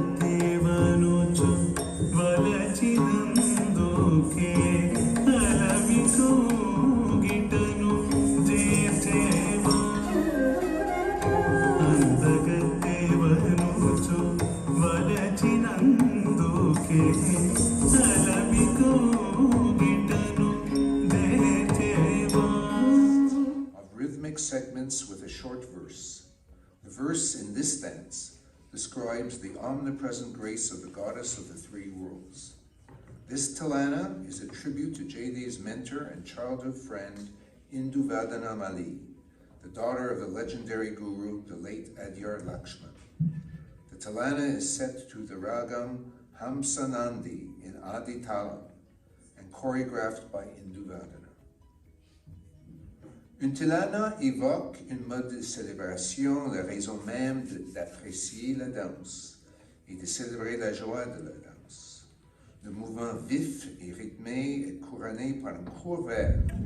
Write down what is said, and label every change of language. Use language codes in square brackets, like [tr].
[te] అందగత్తేవనుచు వలచినందుకే అలవి కోగిటను చేసేవా అందగత్తేవనుచు వలచినందుకే అలవి కోగిటను చేసేవా. [en] Of rhythmic segments with a short verse. The verse in this dance describes the omnipresent grace of the goddess of the three worlds. This Tilana is a tribute to JAYDEV's mentor and childhood friend Induvadana Mali, the daughter of the legendary guru, the late Adyar Lakshman. The Tilana is set to the RAJU Hamsanandi in Adi Talam and choreographed by Induvadana. [fr] Une tilana évoque une mode de célébration, la raison même d'apprécier la danse et de célébrer la joie de la danse. Le mouvement vif et rythmé est couronné par un court vers.